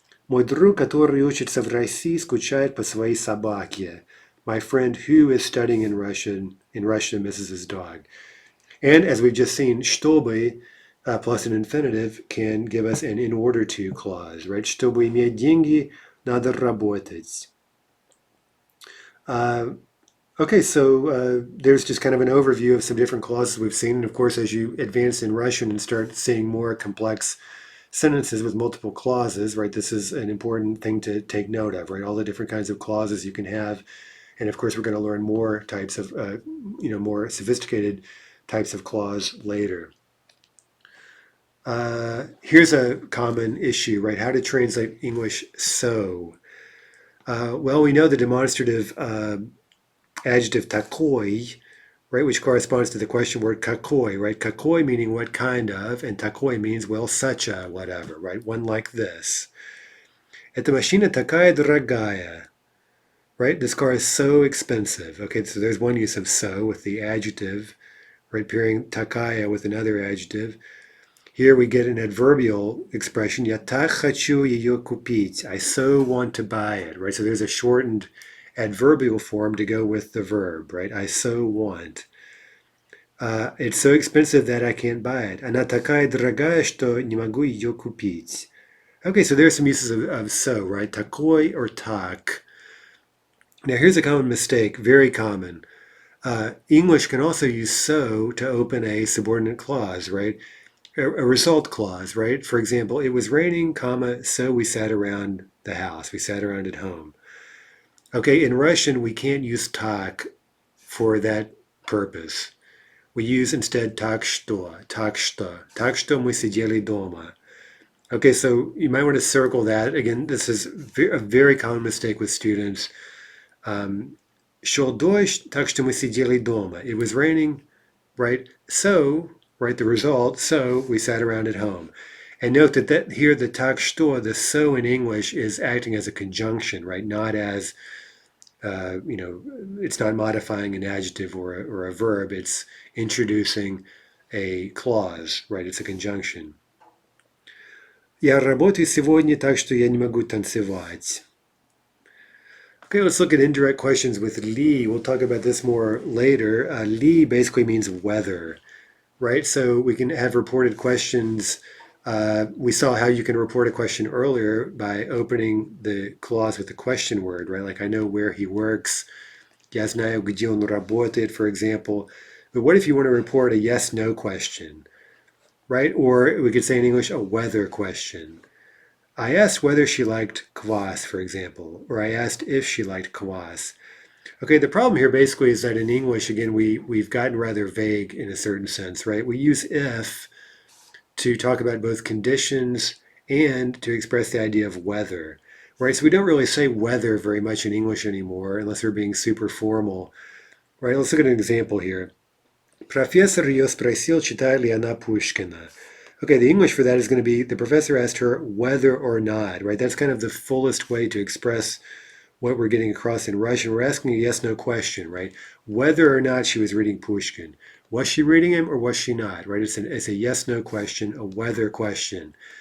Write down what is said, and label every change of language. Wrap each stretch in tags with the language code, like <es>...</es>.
<ru>Мой друг, который учится в России, скучает по своей собаке.</ru> <en>My friend who is studying in Russia misses his dog. And as we've just seen, чтобы plus an infinitive can give us an in order to clause, right?</en> <ru>Чтобы иметь деньги, надо работать.</ru> <en>Okay, so there's just kind of an overview of some different clauses we've seen. And of course, as you advance in Russian and start seeing more complex sentences with multiple clauses, right, this is an important thing to take note of, right? All the different kinds of clauses you can have. And of course, we're going to learn more types of, more sophisticated types of clause later. Here's a common issue, right? How to translate English so. Well, we know the demonstrative adjective такой, right, which corresponds to the question word какой, right? Какой meaning what kind of, and такой means, well, such a whatever, right? One like this.</en> <ru>Эта машина такая дорогая, right?</ru> <en>This car is so expensive. Okay, so there's one use of so with the adjective, right, pairing такая with another adjective. Here we get an adverbial expression,</en> <ru>я так хочу ее купить.</ru> <en>I so want to buy it, right? So there's a shortened adverbial form to go with the verb, right? I so want. It's so expensive that I can't buy it.</en> <ru>Она такая дорогая, что не могу ее купить.</ru> <en>Okay, so there's some uses of so, right? Такой or так. Now here's a common mistake, very common. English can also use so to open a subordinate clause, right? a result clause, right? For example, it was raining, comma, so we sat around the house. We sat around at home. Okay, in Russian, we can't use tak for that purpose. We use instead</en> <ru>так что, так что мы сидели дома.</ru> <en>Okay, so you might want to circle that. Again, this is a very common mistake with students.</en> <ru>Шел дождь, так что мы сидели дома.</ru> <en>It was raining, right? So, right, the result, so we sat around at home. And note that here the tak что, the so in English is acting as a conjunction, right? Not as, it's not modifying an adjective or a verb. It's introducing a clause, right? It's a conjunction.</en> <ru>Я работаю сегодня, так что я не могу танцевать.</ru> <en>Okay, let's look at indirect questions with li. We'll talk about this more later. Li basically means whether, right? So we can have reported questions. We saw how you can report a question earlier by opening the clause with the question word, right? Like I know where he works.</en> <ru>Я знаю, где он работает,</ru> <en>for example. But what if you want to report a yes-no question, right? Or we could say in English, a weather question. I asked whether she liked kvass, for example, or I asked if she liked kvass. Okay, the problem here basically is that in English, again, we've gotten rather vague in a certain sense, right? We use if to talk about both conditions and to express the idea of whether, right? So we don't really say whether very much in English anymore unless we're being super formal, right? Let's look at an example here.</en> <ru>Профессор ее спросил, читает ли она Пушкина.</ru> <en>Okay, the English for that is going to be the professor asked her whether or not, right? That's kind of the fullest way to express what we're getting across in Russian. We're asking a yes-no question, right? Whether or not she was reading Pushkin. Was she reading him or was she not, right? It's a yes-no question, a whether question.</en>